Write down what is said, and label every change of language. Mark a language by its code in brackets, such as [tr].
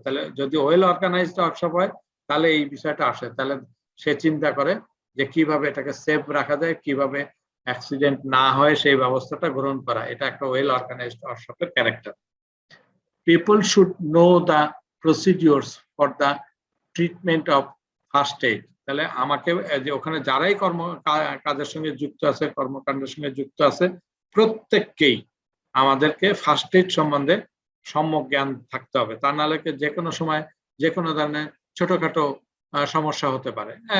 [bn] তাহলে যদি well organised workshop হয় তাহলে এই বিষয়টা আসে, তাহলে সে চিন্তা করে যে কিভাবে এটাকে সেফ রাখা যায়, কিভাবে অ্যাক্সিডেন্ট না হয় সেই ব্যবস্থাটা গ্রহণ করা, এটা একটা well organised ওয়ার্কশপের character. [en] People should know the procedures for the treatment of first aid. [bn] তাহলে আমাকে যে ওখানে যারাই কাজের সঙ্গে যুক্ত আছে, কর্মকাণ্ডের সঙ্গে যুক্ত আছে, প্রত্যেককেই আমাদেরকে ফার্স্ট এইড সম্বন্ধে সম্যক জ্ঞান থাকতে হবে। তা নাহলে যে কোনো সময় যে কোনো ধরনের ছোটখাটো সমস্যা হতে পারে।